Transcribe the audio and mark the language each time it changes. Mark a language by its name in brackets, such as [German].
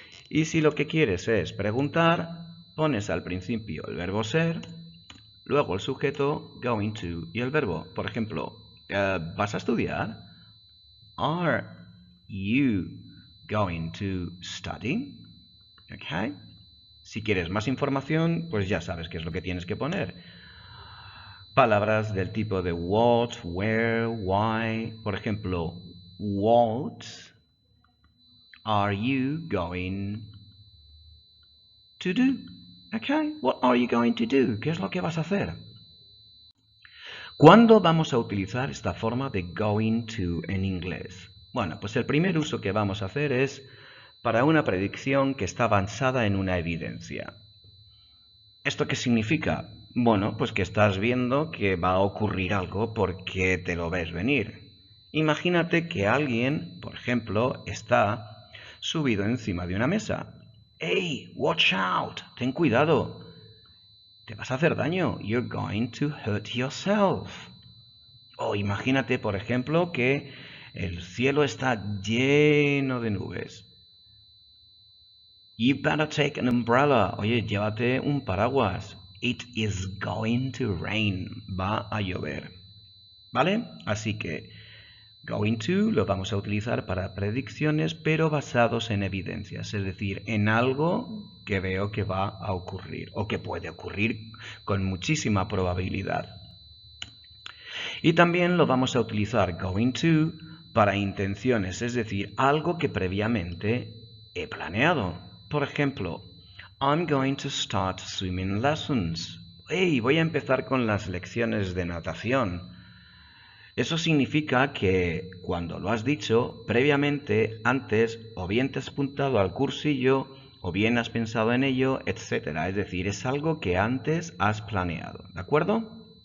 [Spanish] Y si lo que quieres es preguntar, pones al principio el verbo ser, luego el sujeto going to y el verbo. Por ejemplo, ¿vas a estudiar? [English] Are you going to study? Okay. [Spanish] Si quieres más información, pues ya sabes qué es lo que tienes que poner. Palabras del tipo de what, where, why. Por ejemplo, [English] what are you going to do? Okay, what are you going to do? [Spanish] ¿Qué es lo que vas a hacer? ¿Cuándo vamos a utilizar esta forma de going to en inglés? Bueno, pues el primer uso que vamos a hacer es para una predicción que está basada en una evidencia. ¿Esto qué significa? Bueno, pues que estás viendo que va a ocurrir algo porque te lo ves venir. Imagínate que alguien, por ejemplo, está subido encima de una mesa. ¡Hey! [English] ¡Watch out! [Spanish] ¡Ten cuidado! Te vas a hacer daño. [English] You're going to hurt yourself. [Spanish] O imagínate, por ejemplo, que el cielo está lleno de nubes. [English] You better take an umbrella. [Spanish] Oye, llévate un paraguas. [English] It is going to rain. [Spanish] Va a llover. ¿Vale? Así que going to lo vamos a utilizar para predicciones, pero basados en evidencias, es decir, en algo que veo que va a ocurrir o que puede ocurrir con muchísima probabilidad. Y también lo vamos a utilizar going to para intenciones, es decir, algo que previamente he planeado. Por ejemplo, [English] I'm going to start swimming lessons. [Spanish] Hey, voy a empezar con las lecciones de natación. Eso significa que cuando lo has dicho previamente, antes, o bien te has apuntado al cursillo, o bien has pensado en ello, etc. Es decir, es algo que antes has planeado. ¿De acuerdo?